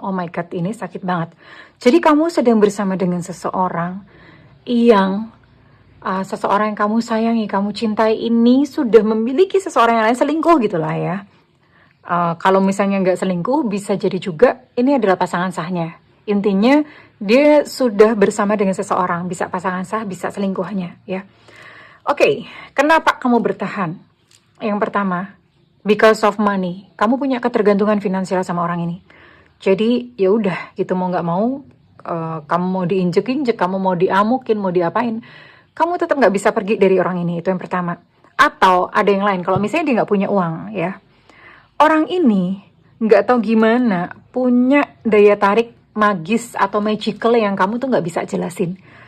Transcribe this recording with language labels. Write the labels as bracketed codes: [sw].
[en] Oh my god, [id] ini sakit banget. Jadi kamu sedang bersama dengan seseorang yang seseorang yang kamu sayangi, kamu cintai ini sudah memiliki seseorang yang lain, selingkuh gitulah ya. Kalau misalnya nggak selingkuh, bisa jadi juga ini adalah pasangan sahnya. Intinya dia sudah bersama dengan seseorang, bisa pasangan sah, bisa selingkuhnya ya. Oke, kenapa kamu bertahan? Yang pertama, [en] because of money. [id] Kamu punya ketergantungan finansial sama orang ini. Jadi ya udah gitu, mau nggak mau, kamu mau diinjek-injek, kamu mau diamukin, mau diapain, kamu tetap nggak bisa pergi dari orang ini. Itu yang pertama. Atau ada yang lain, kalau misalnya dia nggak punya uang ya, orang ini nggak tahu gimana punya daya tarik magis atau magical yang kamu tuh nggak bisa jelasin.